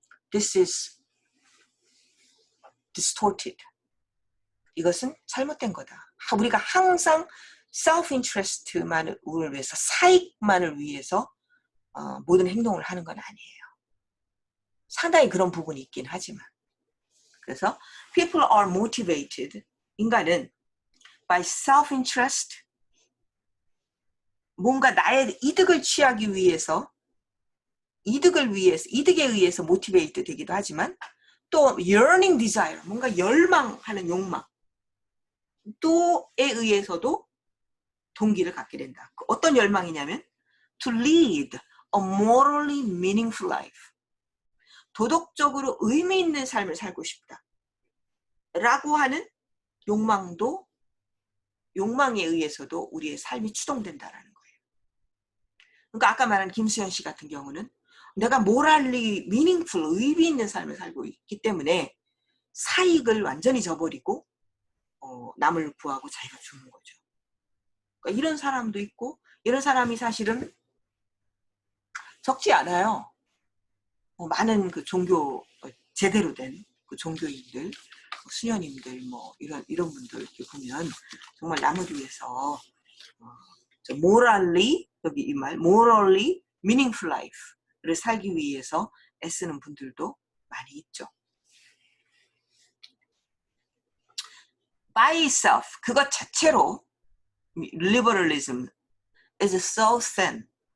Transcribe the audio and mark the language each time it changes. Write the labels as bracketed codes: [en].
[en] This is distorted. [ko] 이것은 잘못된 거다. 우리가 항상 self-interest만을 위해서, 사익만을 위해서 모든 행동을 하는 건 아니에요. 상당히 그런 부분이 있긴 하지만. [en] 그래서 people are motivated. [ko] 인간은 by self-interest, 뭔가 나의 이득을 취하기 위해서, 이득에 의해서 모티베이트 되기도 하지만 또 yearning desire, 뭔가 열망하는 욕망 또에 의해서도 동기를 갖게 된다. [en] 어떤 열망이냐면 to lead a morally meaningful life. [ko] 도덕적으로 의미 있는 삶을 살고 싶다. 라고 하는 욕망에 의해서도 우리의 삶이 추동된다라는 거예요. 그러니까 아까 말한 김수현 씨 같은 경우는 내가 morally meaningful, 의미 있는 삶을 살고 있기 때문에 사익을 완전히 저버리고 남을 구하고 자기가 죽는 거죠. 그러니까 이런 사람도 있고, 이런 사람이 사실은 적지 않아요. 많은 그 종교, 제대로 된 그 종교인들, 수녀님들, 이런 분들 이렇게 보면 정말 남을 위해서 morally, 여기 이 말, morally meaningful life 를 살기 위해서 애쓰는 분들도 많이 있죠. [en] by itself, 그것 자체로 liberalism is so thin.